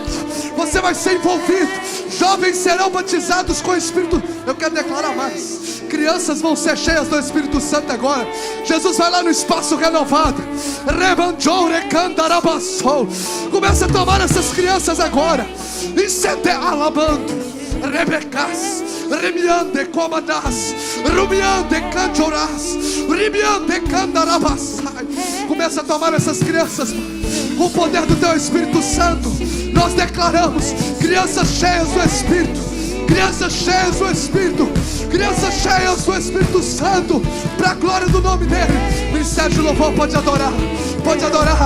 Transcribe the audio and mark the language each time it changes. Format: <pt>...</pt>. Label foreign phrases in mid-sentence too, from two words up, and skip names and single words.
<pt>Você vai ser envolvido. Jovens serão batizados com o Espírito. Eu quero declarar mais. Crianças vão ser cheias do Espírito Santo agora. Jesus vai lá no espaço renovado. Começa a tomar essas crianças agora. Incender alabando. Rebecas, Remiande Comadas, Rumiande Canchoras, Rimiande Candarabasai. Começa a tomar essas crianças com o poder do teu Espírito Santo. Nós declaramos crianças cheias do Espírito, crianças cheias do Espírito, crianças cheias do Espírito Santo, para a glória do nome dele. O ministério de louvor pode adorar, pode adorar.</pt>